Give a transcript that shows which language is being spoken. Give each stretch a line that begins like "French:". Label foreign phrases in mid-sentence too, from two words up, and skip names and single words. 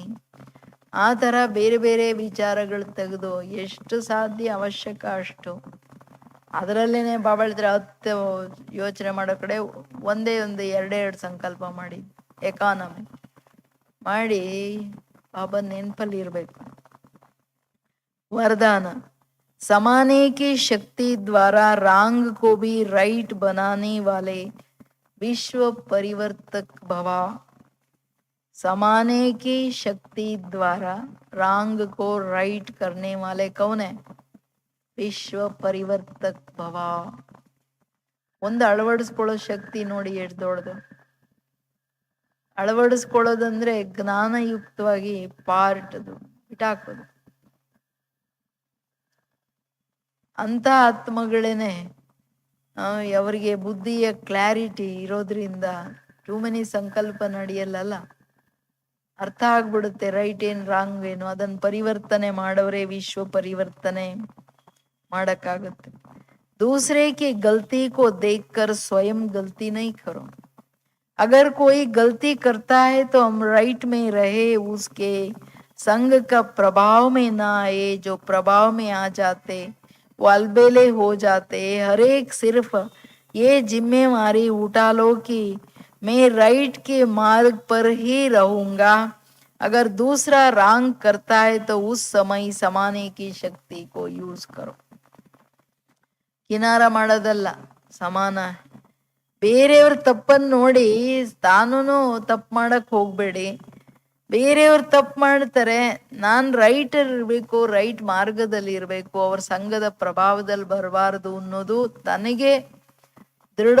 Kannada: ಆ ತರ ಬೇರೆ ಬೇರೆ ವಿಚಾರಗಳು ತೆಗೆದು ಎಷ್ಟು ಸಾಧ್ಯ ಅವಶ್ಯಕ ಅಷ್ಟು. ಅದರಲ್ಲೇನೆ ಬಾಬಾ ಹೇಳಿದ್ರೆ 10 ಯೋಚನೆ ಮಾಡೋ ಕಡೆ ಒಂದೇ ಎರಡೆರಡು ಸಂಕಲ್ಪ ಮಾಡಿ ಎಕಾನಮಿ ಮಾಡಿ ಬಾಬಾ ನೆನಪಲ್ಲಿ ಇರ್ಬೇಕು.
Hindi: वरदान. समाने की शक्ति द्वारा रांग को भी राइट बनाने वाले विश्व परिवर्तक भवा. समाने की शक्ति द्वारा रांग को राइट करने वाले कौन है? विश्व परिवर्तक भवा.
Kannada: ಒಂದು ಅಳವಡಿಸ್ಕೊಳ್ಳೋ ಶಕ್ತಿ ನೋಡಿ ಎಷ್ಟು ದೊಡ್ಡದು. ಅಳವಡಿಸ್ಕೊಳ್ಳೋದಂದ್ರೆ ಜ್ಞಾನಯುಕ್ತವಾಗಿ ಪಾರ್ಟದು ಬಿಟ್ಟಾಕೋದು. ಅಂತ ಆತ್ಮಗಳೇನೆ ಅವರಿಗೆ ಬುದ್ಧಿಯ ಕ್ಲಾರಿಟಿ ಇರೋದ್ರಿಂದ
English: too many
Kannada: ಸಂಕಲ್ಪ ನಡೆಯಲ್ಲ, ಅರ್ಥ ಆಗ್ಬಿಡುತ್ತೆ ರೈಟ್ ಏನ್ ರಾಂಗ್ ಏನು. ಅದನ್ನ ಪರಿವರ್ತನೆ ಮಾಡೋರೇ ವಿಶ್ವ ಪರಿವರ್ತನೆ ಮಾಡಕ್ಕಾಗುತ್ತೆ.
Hindi: दूसरे की गलती को देखकर स्वयं गलती नहीं करो. अगर कोई गलती करता है तो हम राइट में रहे, उसके संग का प्रभाव में ना आए. जो प्रभाव में आ जाते वो अलबेले हो जाते. हर एक सिर्फ ये जिम्मेवारी उठा लो कि मैं राइट के मार्ग पर ही रहूंगा. अगर दूसरा रॉन्ग करता है तो उस समय समाने की शक्ति को यूज करो.
Kannada: ಕಿನಾರ ಮಾಡೋದಲ್ಲ, ಸಮಾನ. ಬೇರೆಯವ್ರ ತಪ್ಪನ್ನು ನೋಡಿ ತಾನೂ ತಪ್ಪು ಮಾಡಕ್ ಹೋಗ್ಬೇಡಿ. ಬೇರೆಯವ್ರು ತಪ್ಪು ಮಾಡ್ತಾರೆ, ನಾನು ರೈಟ್ ಇರಬೇಕು, ರೈಟ್ ಮಾರ್ಗದಲ್ಲಿ ಇರಬೇಕು, ಅವ್ರ ಸಂಘದ ಪ್ರಭಾವದಲ್ಲಿ ಬರಬಾರ್ದು ಅನ್ನೋದು ತನಗೆ ದೃಢತೆ ಇರಬೇಕು.